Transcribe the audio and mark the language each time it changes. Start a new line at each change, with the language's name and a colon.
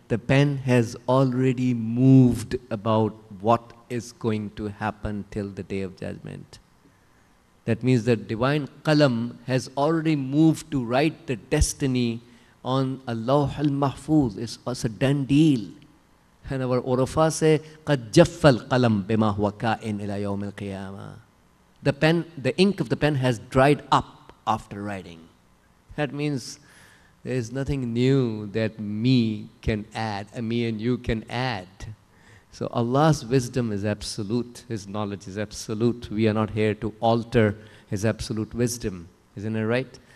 English: The pen has already moved about what is going to happen till the day of judgment. That means the divine qalam has already moved to write the destiny on a lawh al-mahfuz. It's a done deal. And our Urafa say,
Arabic: قَدْ جَفَّ الْقَلَمْ بِمَا هُوَ كَائِنْ إِلَى يَوْمِ الْقِيَامَةِ.
English: The pen, the ink of the pen has dried up after writing. That means there is nothing new that me and you can add. So Allah's wisdom is absolute. His knowledge is absolute. We are not here to alter His absolute wisdom. Isn't it right?